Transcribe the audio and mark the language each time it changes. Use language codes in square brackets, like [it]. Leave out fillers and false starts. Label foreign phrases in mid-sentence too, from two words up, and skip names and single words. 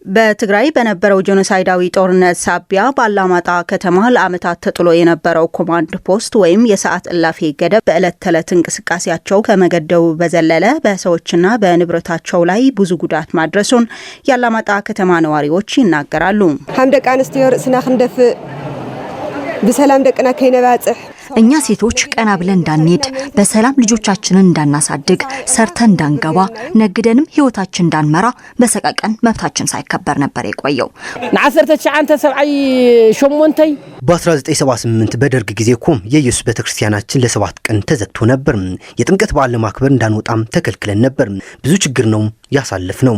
[am] በትግራይ በነበረው ጄኖሳይዳዊ ጦርነት ሳቢያ ባላማጣ ከተማ ለዓመታት ተጥሎ የነበረው ኮማንድ ፖስት ወይም የሰዓት እላፊ ገደብ በዕለት ተዕለት እንቅስቃሴያቸው ከመገደቡ በዘለለ በሰዎችና በንብረታቸው ላይ ብዙ ጉዳት ማድረሱን የአላማጣ ከተማ ነዋሪዎች ይናገራሉ። [ti] ደቂ አንስትዮ ርእስና ክንደፍእ በሰላም ደቅና ከይነባጽሕ [am] እኛ ሴቶች ቀና ብለን እንዳንሄድ በሰላም ልጆቻችንን እንዳናሳድግ ሰርተን እንዳንገባ ነግደንም ህይወታችን እንዳንመራ በሰቀቀን መብታችን ሳይከበር ነበር የቆየው። በ1978 በደርግ ጊዜ እኮ የኢየሱስ ቤተክርስቲያናችን ለ7 ቀን ተዘግቶ ነበር። የጥምቀት በዓል ለማክበር እንዳንወጣም ተከልክለን ነበር። ብዙ ችግር ነው ያሳለፍነው።